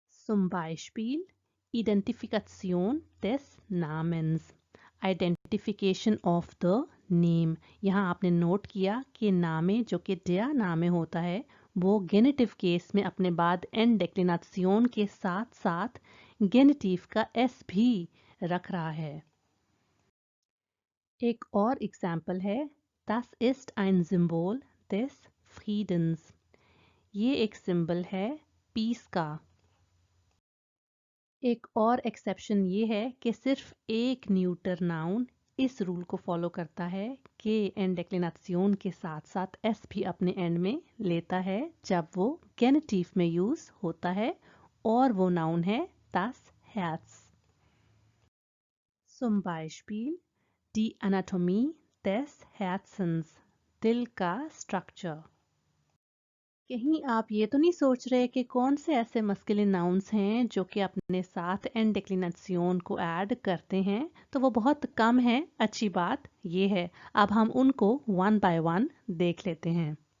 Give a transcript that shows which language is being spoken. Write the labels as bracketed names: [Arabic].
[German] Zum Beispiel Identifikation des Namens, [English] Identification of the name। [Hindi] यहाँ आपने note किया कि नामे जो कि der नामे होता है वो गेनेटिव केस में अपने बाद एन डेक्लिनासियोन के साथ साथ गेनेटिव का एस भी रख रहा है। एक और एग्जाम्पल है [German] Das ist ein Symbol des Friedens। [Hindi] ये एक सिंबल है पीस का। एक और एक्सेप्शन ये है कि सिर्फ एक न्यूटर नाउन इस रूल को फॉलो करता है कि एन डेक्लिनासियोन के साथ साथ एस भी अपने एंड में लेता है जब वो गेनेटिव में यूज होता है, और वो नाउन है das Herz। [German] Zum Beispiel die Anatomie des Herzens, [Hindi] दिल का स्ट्रक्चर। कहीं आप ये तो नहीं सोच रहे कि कौन से ऐसे मस्कुलिन नाउन्स हैं जो कि अपने साथ एन डेक्लिनासियोन को ऐड करते हैं? तो वो बहुत कम है। अच्छी बात ये है, अब हम उनको वन बाय वन देख लेते हैं।